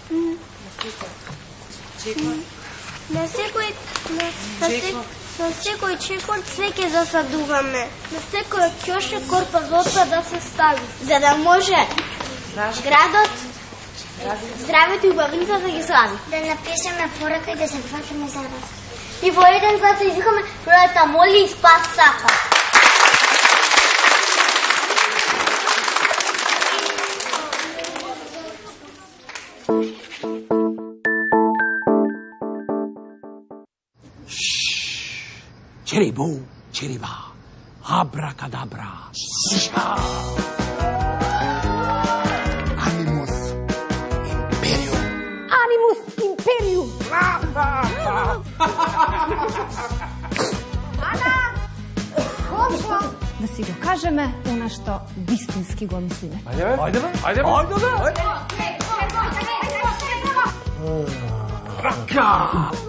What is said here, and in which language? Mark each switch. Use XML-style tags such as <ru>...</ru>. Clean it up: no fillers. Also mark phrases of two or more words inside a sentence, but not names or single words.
<mk>На секој чекор цвеќе засадуваме. На секој ќоше корпа за отпад да се стави. За да може градот, здравето и убавината да ги слави. Да напишеме порака и да се фатиме за раз. И во еден глас да извикаме природата моли и спас сака. Čeribu, čeriba, abracadabra.</mk> <la>Animus imperium. Animus imperium.</la> <mk>Дошла да си го кажеме она што вистински го мислиме. Ајде бе. Рака!</mk>